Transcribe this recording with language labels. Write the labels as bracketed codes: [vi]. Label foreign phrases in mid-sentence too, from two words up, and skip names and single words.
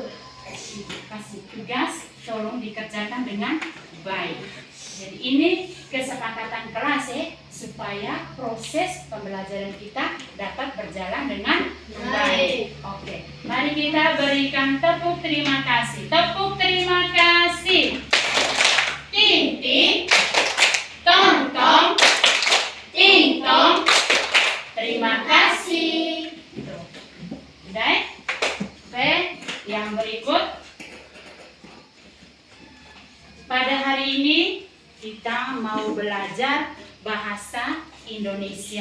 [id] Kasih tugas, tolong dikerjakan dengan baik. Jadi ini kesepakatan kelas supaya proses pembelajaran kita dapat berjalan dengan baik. Oke, mari kita berikan tepuk terima kasih. Tepuk terima kasih. Ting ting, tong tong, ting tong. Terima kasih. Udah? Oke, yang berikut. Pada hari ini kita mau belajar bahasa Indonesia.